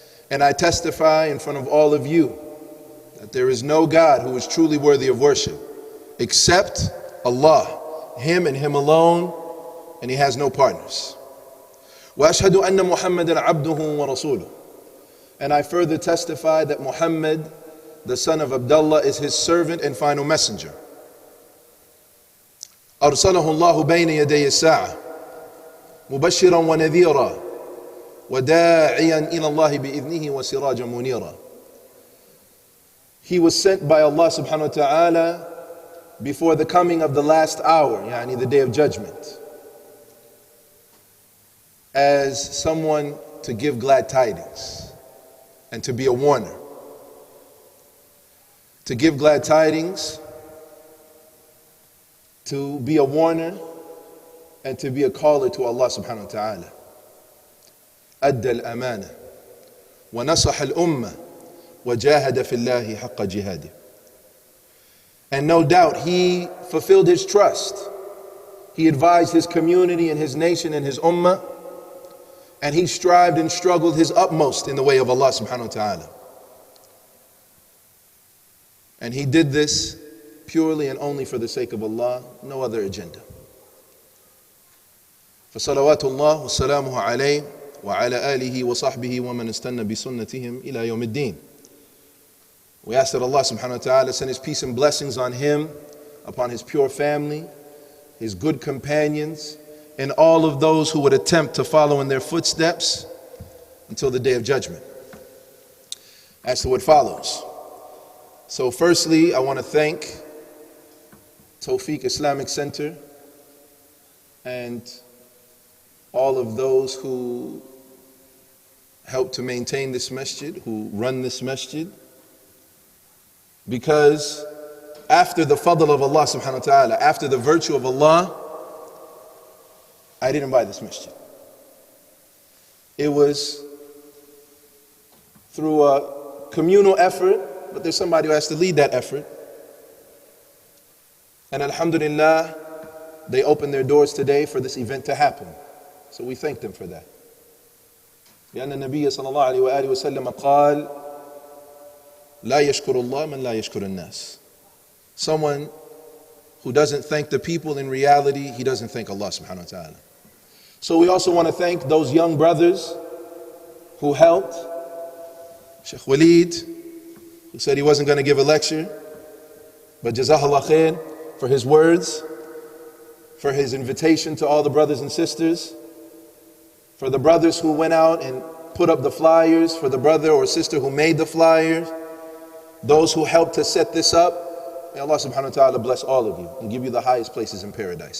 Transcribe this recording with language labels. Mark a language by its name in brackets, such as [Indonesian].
[English] And I testify in front of all of you that there is no God who is truly worthy of worship except Allah, him and him alone, and he has no partners. [Arabic] وَأَشْهَدُ أَنَّ مُحَمَّدًا عَبْدُهُ وَرَسُولُهُ. [English] And I further testify that Muhammad, the son of Abdullah, is his servant and final messenger. [Arabic] أرسله الله بين يدي الساعة مبشرا ونذيرا وداعيا إلى الله بإذنه وسراجا منيرا. [English] He was sent by Allah subhanahu wa ta'ala before the coming of the last hour, yani the day of judgment, as someone to give glad tidings and to be a warner. To give glad tidings, to be a warner, and to be a caller to Allah subhanahu wa ta'ala. [Arabic] أدى الأمانة ونصح الأمة وجاهد في الله حق جهاده. [English] And no doubt he fulfilled his trust. He advised his community and his nation and his ummah, and he strived and struggled his utmost in the way of Allah subhanahu wa ta'ala. And he did this purely and only for the sake of Allah, no other agenda. [Arabic] فصلوات الله وسلامه عليه وعلى آله وصحبه ومن استنى بسنتهم إلى يوم الدين. [English] We ask that Allah subhanahu wa ta'ala send his peace and blessings on him, upon his pure family, his good companions, and all of those who would attempt to follow in their footsteps until the day of judgment. as to what follows. So firstly, I want to thank Tawfiq Islamic Center and all of those who help to maintain this masjid, who run this masjid, because after the fadl of Allah subhanahu wa ta'ala, after the virtue of Allah, I didn't buy this masjid. It was through a communal effort, but there's somebody who has to lead that effort. And alhamdulillah, they opened their doors today for this event to happen. So we thank them for that. [Arabic] لأن النبي صلى الله عليه وآله وسلم قال لا يشكر الله من لا يشكر الناس. [English] Someone who doesn't thank the people, in reality, he doesn't thank Allah subhanahu wa ta'ala. So we also want to thank those young brothers who helped. Sheikh Walid, who said he wasn't going to give a lecture, but Jazakallah khair for his words, for his invitation to all the brothers and sisters, for the brothers who went out and put up the flyers, for the brother or sister who made the flyers, those who helped to set this up. May Allah subhanahu wa ta'ala bless all of you and give you the highest places in paradise.